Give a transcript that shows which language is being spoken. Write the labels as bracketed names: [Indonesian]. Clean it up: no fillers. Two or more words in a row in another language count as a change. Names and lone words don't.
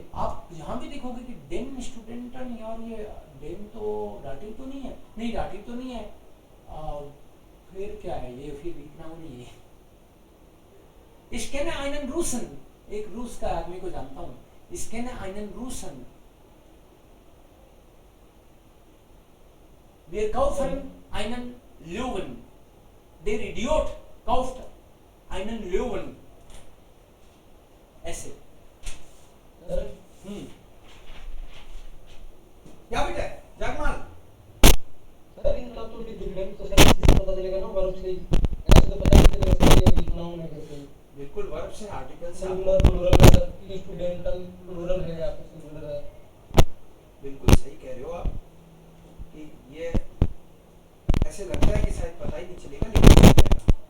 [Hindi] आप जहां भी देखोगे कि [German] den Studenten, [Hindi] यार ये डेन तो डाटिव तो नहीं है, नहीं डाटिव तो नहीं है, फिर क्या है ये, फिर इतना नहीं है। [German] इसके einen Russen, [Hindi] एक रूस का आदमी को जानता हूँ, इसके [German] einen Russen, wir kaufen einen Löwen, der Idiot kauft einen Löwen, [Hindi] ऐसे। क्या बेटा जगमाल? सर [English] will be different, [Hindi] तो सर इससे पता चलेगा ना वर्ब से, ऐसे तो पता नहीं चलेगा सर ये [English] weak noun [Hindi] है कैसे। बिल्कुल वर्ब से आर्टिकल से [English] singular plural [Hindi] है सर, स्टूडेंटल प्लूरल है या फिर सिंगुलर है। बिल्कुल सही कह रहे हो आप कि ये ऐसे लगता है कि शायद पता ही नहीं चलेगा, लेकिन चल जाएगा।